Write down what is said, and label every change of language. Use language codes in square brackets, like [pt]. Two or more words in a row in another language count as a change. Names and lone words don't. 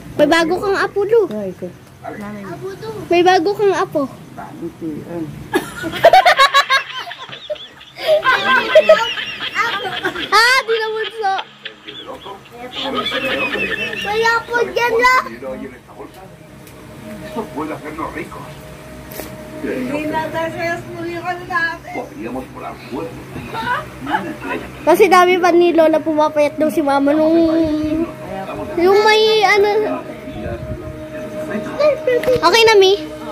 [tl] bago kang apo, Lu. May bago kang apo. Ah, di na bunso. May apo dyan, La. [es] Esto puede hacernos ricos. Podríamos volar fuerte. [tl] Kasi dami pa ni Lola pumapayat daw si Mama nung... Yung may ano... Okay na, Mi.